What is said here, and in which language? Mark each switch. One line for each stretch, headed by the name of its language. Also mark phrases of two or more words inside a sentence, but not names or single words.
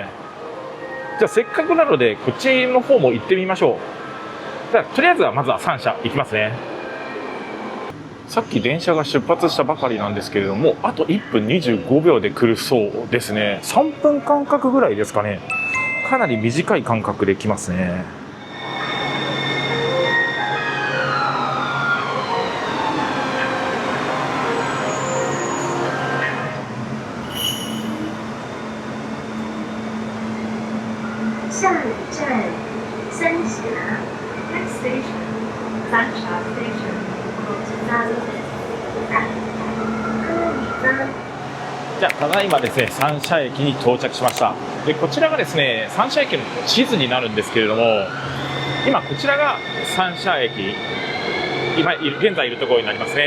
Japanese: じゃあせっかくなので、こっちの方も行ってみましょう。じゃあとりあえずはまずは三社行きますね。さっき電車が出発したばかりなんですけれども、あと1分25秒で来るそうですね。3分間隔ぐらいですかね。かなり短い間隔で来ますね。
Chinese: 下一站三峡
English: Next station 三峡 Station
Japanese: じゃあただいまですね、三社駅に到着しました。でこちらがですね、三社駅の地図になるんですけれども、今こちらが三社駅、今現在いるところになりますね。